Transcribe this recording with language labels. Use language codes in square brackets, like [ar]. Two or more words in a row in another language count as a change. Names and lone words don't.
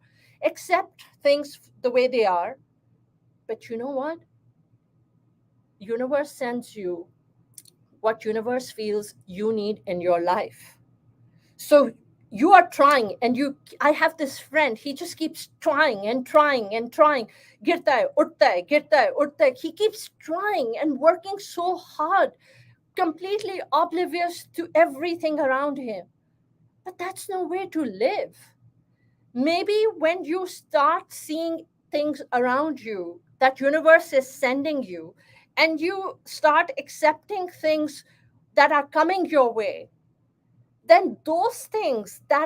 [en] Accept things the way they are. But you know what? Universe sends you what universe feels you need in your life. So you are trying, and you I have this friend, he just keeps trying and trying and trying. [hi] गिरता है, उठता है, गिरता है, उठता है. [en] He keeps trying and working so hard, completely oblivious to everything around him. But that's no way to live. Maybe when you start seeing things around you that universe is sending you, and you start accepting things that are coming your way, then those things,